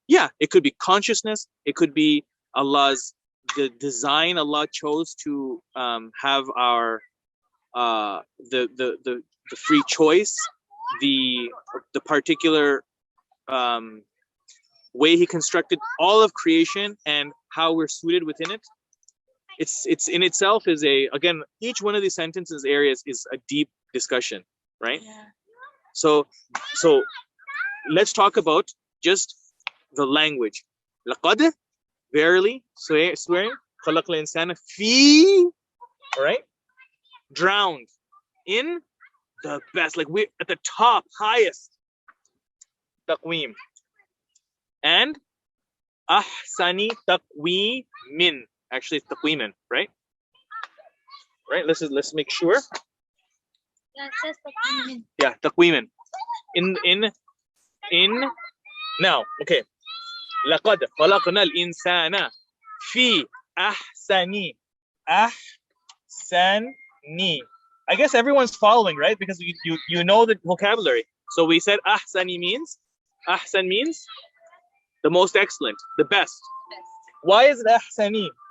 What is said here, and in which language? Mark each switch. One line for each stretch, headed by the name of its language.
English: Yeah, it could be consciousness. It could be the design Allah chose to have our the free choice, the particular way He constructed all of creation and how we're suited within it. It's in itself is again, each one of these sentences areas is a deep discussion, right? Yeah. So let's talk about just the language.
Arabic: لقد,
English: verily, swearing,
Arabic: خلق الإنسان في, right?
English: Drowned in the best, like we at the top, highest taqweem. And ahsani taqweemin, actually it's taqweemin, right? Right, let's make sure. Yeah, it says taqweemin. Yeah, taqweemin. In now, okay.
Arabic: لقد خلقنا الإنسان في أحسن.
English: I guess everyone's following, right? Because you know the vocabulary. So we said ahsani means, ahsan means the most excellent, the best. Why is it ahsani?